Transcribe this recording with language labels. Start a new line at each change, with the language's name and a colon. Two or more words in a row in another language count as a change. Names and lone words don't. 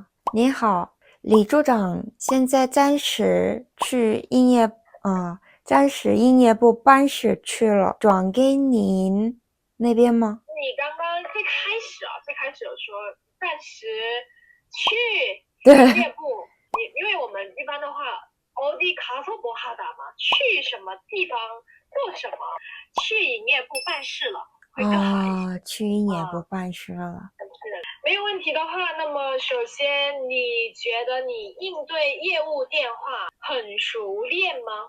Chinese: 你好，李组长现在暂时音乐部办事去了，转给您那边吗？你刚刚最开始有说暂时去营业部，因为我们一般的话
Korean: 어디 가서 뭐 하다
Chinese: 嘛，去什么地方做什么，去营业部办事了，会更好一些。去营业部办事了。没有问题的话，那么首先你觉得你应对业务电话很熟练吗？